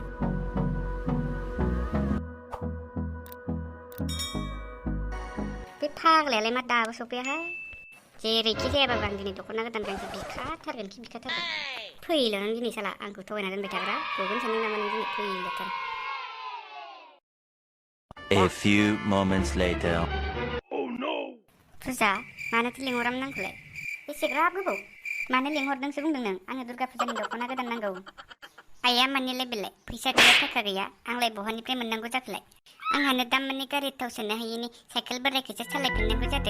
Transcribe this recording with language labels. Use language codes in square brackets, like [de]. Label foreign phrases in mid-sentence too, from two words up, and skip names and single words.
[brx] बे फाग्लायालाय मा दाबो सफैयाहाय जेरैखि जायाबाबो आं दिनै दख'ना गोदान गांसे बिखाथारगोन फैल' नों दिनै साला आंखौ थगायना दोनबाय थाग्रा गगोन सानदों नामा नों दिनै फैलथार [en] A few moments later. Oh no! [brx] फुजा मानोथो लिंहरामोन आंखौलाय बेसेग्राब गोबाव मानो लिंहरदोंसो बुंदों नों आंनो दुर्गा फुजानि दख'ना गोदान नांगौ आइया मानिलाय बेलाय फैसा गैया थाखा गैया आंलाय बहानिफ्राय मोननांगौ जाखोलाय आंहानो दा माने गारि थाव सोनो हायिनि साइकेल बोरायखौसो सालायफिननांगौ जादों